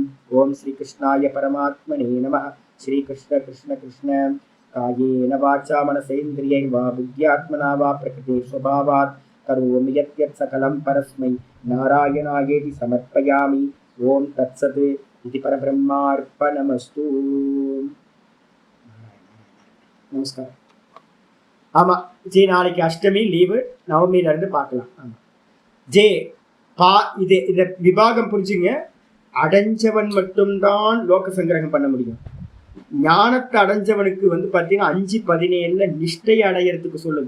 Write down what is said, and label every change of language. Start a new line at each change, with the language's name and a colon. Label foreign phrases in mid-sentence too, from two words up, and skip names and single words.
Sanskrit: ओम श्रीकृष्णाय परमात्मने नमः. श्रीकृष्ण कृष्ण कृष्ण. कायेन वाचा मनसेन्द्रियैर्वा बुद्ध्यात्मना वा प्रकृते स्वभावात् करोमि यत् सकलं परस्मै नारायणायेति समर्पयामि. ओम तत्सत्. इति परब्रह्मार्पणमस्तु.
Tamil: நமஸ்காரம். ஆமா ஜி, நாளைக்கு அஷ்டமி லீவு, நவமியில இருந்து பார்க்கலாம். ஆமா ஜே பா, இதை விபாகம் புரிஞ்சுங்க. அடைஞ்சவன் மட்டும்தான்
Sanskrit: लोक संग्रहम्
Tamil: பண்ண முடியும். ஞானத்தை அடைஞ்சவனுக்கு பாத்தீங்கன்னா 5:17 நிஷ்டை அடையறதுக்கு சொல்லுது.